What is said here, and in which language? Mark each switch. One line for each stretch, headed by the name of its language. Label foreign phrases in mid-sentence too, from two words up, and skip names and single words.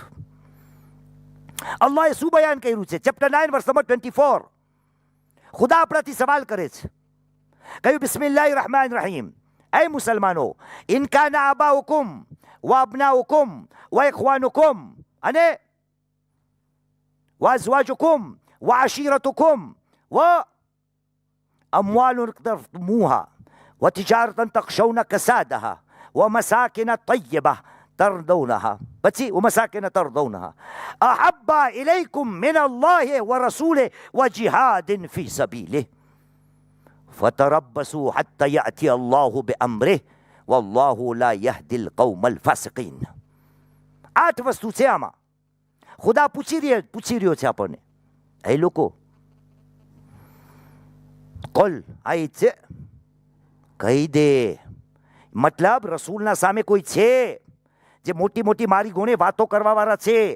Gujarati: અલ્લાહે શું બયાન કર્યું છે? ચેપ્ટર 9 વર્સ નંબર 24. ખુદા આપણાથી સવાલ કરે છે, કહ્યું
Arabic: بسم الله الرحمن الرحيم,
Gujarati: એ મુસલમાનો,
Arabic: إن كان آباؤكم وأبناؤكم وإخوانكم
Gujarati: અને
Arabic: وأزواجكم وعشيرتكم وأموال اقترفتموها وتجارة تخشون كسادها ومساكن طيبة ترضونها ومساكن ترضونها أحب إليكم من الله ورسوله وجهاد في سبيله فتربصوا حتى يأتي الله بأمره والله لا يهدي القوم الفاسقين.
Gujarati: 8 વસ્તુ છે આમાં. ખુદા પૂછી રહ્યો છે આપણને, એ લોકો કોલ આઈ છે, કહી દે. મતલબ રસૂલના સામે કોઈ છે જે મોટી મોટી મારી ગુણે વાતો કરવા વાળા છે.